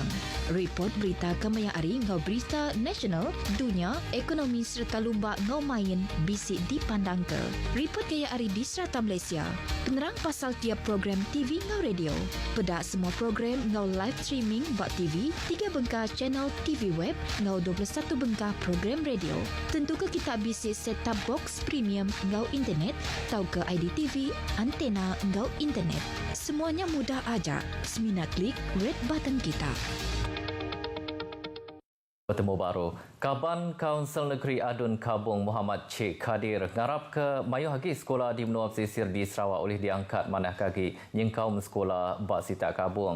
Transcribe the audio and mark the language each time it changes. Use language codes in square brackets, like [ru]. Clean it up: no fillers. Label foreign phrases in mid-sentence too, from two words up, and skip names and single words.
[iba] Report berita kemayang ari ngau berita nasional, dunia, ekonomi serta lumba ngau main bisi dipandang ke. Report gaya ari di serata Malaysia. Penerang pasal tiap program TV ngau radio. Pedak semua program ngau [en] live streaming [iba] bak TV, 3 bengkah channel TV web, ngau 21 bengkah program radio. Tentu ke kita bisi [en] set-top box [iba] premium ngau internet, tau ke IDTV, antena ngau internet. Semuanya mudah aja. Semina klik [en] red button [iba] kita. Bertemu baru, Kaban Kaunsil Negeri Adun Kabung Muhammad Cik Kadir ngarap ke mayu hagi sekolah di menua pesisir di Sarawak oleh diangkat manah kaki nyengkaum sekolah Bak Sita Kabung.